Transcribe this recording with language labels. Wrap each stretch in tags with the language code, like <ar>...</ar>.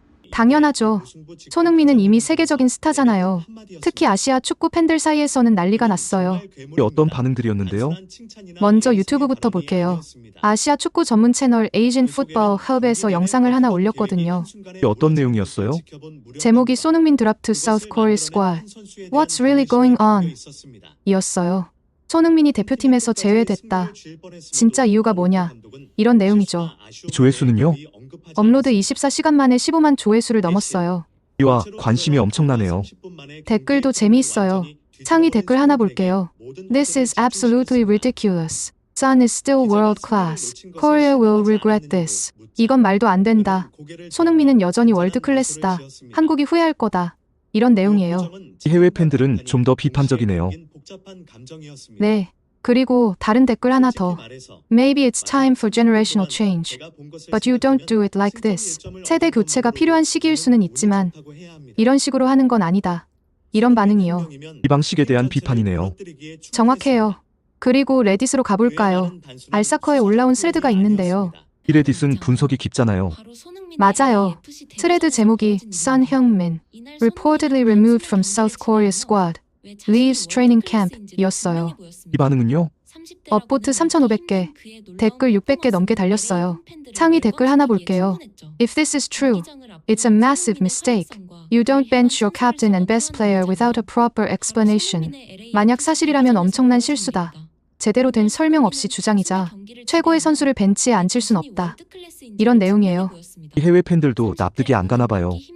<ko>당연하죠. 손흥민은 이미 세계적인 스타잖아요. 특히 아시아 축구 팬들 사이에서는 난리가 났어요. 이 어떤 반응들이었는데요? 먼저 유튜브부터 볼게요. 아시아 축구 전문 채널 Asian Football Hub에서 영상을 하나 올렸거든요. 이 어떤 내용이었어요? 제목이 손흥민 드랍</ko> <en>to South Korea squad. What's really going on?</en> <ko>이었어요. 손흥민이 대표팀에서 제외됐다. 진짜 이유가 뭐냐? 이런 내용이죠. 이 조회수는요? 업로드 24시간 만에 15만 조회수를 넘었어요. 이와 관심이 엄청나네요. 댓글도 재미있어요. 창의 댓글 하나 볼게요.</ko> <en>This is absolutely ridiculous. Son is still world class. Korea will regret this.</en> <ko>이건 말도 안 된다. 손흥민은 여전히 월드 클래스다. 한국이 후회할 거다. 이런 내용이에요. 이 해외 팬들은 좀 더 비판적이네요. 네. 그리고 다른 댓글 하나 더.</ko> <en>Maybe it's time for generational change. But you don't do it like this.</en> <ko>세대 교체가 필요한 시기일 수는 있지만 이런 식으로 하는 건 아니다. 이런 반응이요. 이 방식에 대한 비판이네요. 정확해요. 그리고 레딧으로 가볼까요? 알사커에 올라온 스레드가 있는데요. 이 레딧은 분석이 깊잖아요. 맞아요. 트레드 제목이</ko> <en>Son Heung-min, reportedly removed from South Korea squad, leaves training camp</en> <ko>이었어요. 이 반응은요? 업보트 3,500개, 댓글 600개 넘게 달렸어요. 창의 댓글 하나 볼게요.</ko> <en>If this is true, it's a massive mistake. You don't bench your captain and best player without a proper explanation.</en> <ko>만약 사실이라면 엄청난 실수다. 제대로 된 설명 없이 주장이자 최고의 선수를 벤치에 앉힐 순 없다. 이런 내용이에요. 이 해외 팬들도 납득이 안 가나 봐요.</ko>